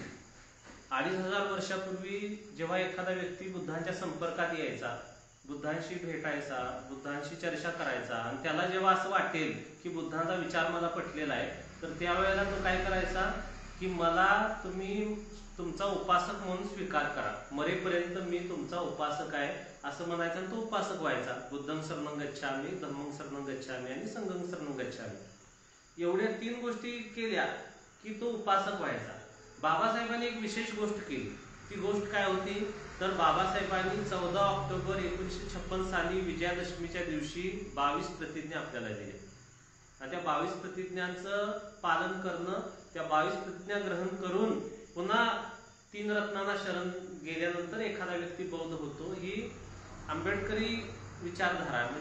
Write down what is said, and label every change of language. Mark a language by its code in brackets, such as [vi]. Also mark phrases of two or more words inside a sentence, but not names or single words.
[mr] 2500 वर्षापूर्वी जेव्हा एखादा व्यक्ती बुद्धांच्या संपर्कात यायचा, बुद्धांशी भेटायचा, बुद्धांशी चर्चा करायचा आणि त्याला जेव्हा असं वाटेल की बुद्धांचा विचार मला पटलेला आहे, तर त्यावेळेला तो काय करायचा की मला तुम्ही तुमचा उपासक म्हणून स्वीकार करा, मरेपर्यंत मी तुमचा उपासक आहे असं म्हणायचा आणि तो उपासक व्हायचा। [pi] बुद्धं शरणं गच्छामि, धम्मं शरणं गच्छामि आणि संघं शरणं गच्छामि। [mr] एवढ्या 3 गोष्टी केल्या की तो उपासक व्हायचा। बाबासाहेबांनी एक विशेष गोष्ट केली। ती गोष्ट काय होती तर बाबासाहेबांनी 14 ऑक्टोबर 1956 साली विजयादशमीच्या दिवशी 22 प्रतिज्ञा आपल्याला दिल्या आणि त्या 22 प्रतिज्ञांचं पालन करणं, त्या 22 प्रतिज्ञा ग्रहण करून पुन्हा 3 रत्नांना शरण गेल्यानंतर एखादा व्यक्ती बौद्ध होतो, ही आंबेडकरी विचारधारा आहे।